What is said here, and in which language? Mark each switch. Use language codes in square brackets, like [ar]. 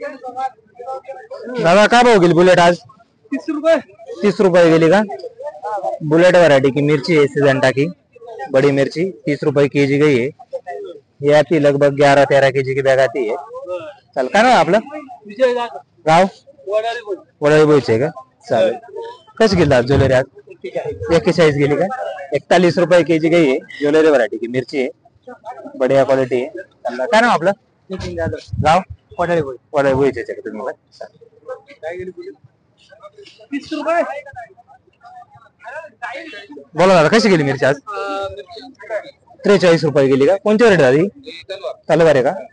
[mr] दादा काय भाव गेली बुलेट आज? 30 रुपए गेली का? [hi] बुलेट वैरायटी की मिर्ची है सिजंटा की बड़ी मिर्ची 30 रुपए kg गई है. ये आती है लगभग 11-13 kg की बैग आती है. [mr] चल काय नाव आपलं? गाव वडाळी बोईचे का? चालेल कशी गेली आज ज्वेलरी आज? 41 गेली का? [hi] 41 रुपए kg गई है. ज्वेलरी वैरायटी की मिर्ची है बढ़िया क्वालिटी है. [mr] काय नाव आपलं? गाव वडाळी बोईचे का तुम्ही? बोला दादा कशी गेली मिरची आज? 43 रुपए गेली का? कोणती वैरायटी दादी? तलवार है का?